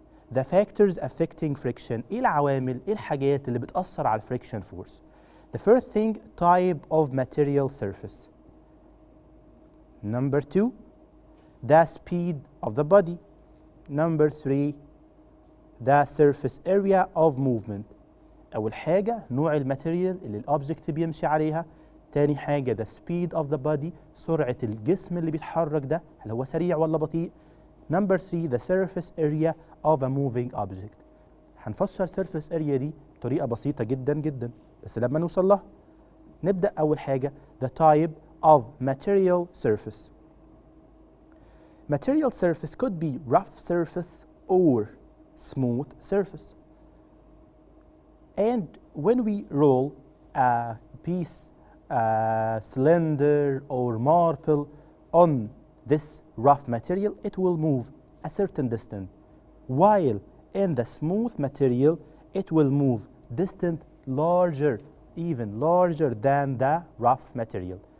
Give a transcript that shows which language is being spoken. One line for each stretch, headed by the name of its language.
English: The factors affecting friction.
Arabic: ايه العوامل ايه الحاجات اللي بتأثر على friction force?
English: The first thing, type of material surface. Number 2, the speed of the body. Number 3, the surface area of movement.
Arabic: أول حاجة نوع الماتيريال اللي الأوبجكت بيمشي عليها. تاني حاجة
English: the speed of the body،
Arabic: سرعة الجسم اللي بيتحرك ده، هل هو سريع ولا بطيء.
English: Number 3, the surface area of a moving object.
Arabic: هنفسر surface area دي بطريقة بسيطة جدا جدا، بس لما نوصل لها نبدأ أول حاجة
English: the type of material surface. Material surface could be rough surface or smooth surface. And when we roll a piece, a cylinder or marble on this rough material, it will move a certain distance, while in the smooth material, it will move distance larger, even larger than the rough material.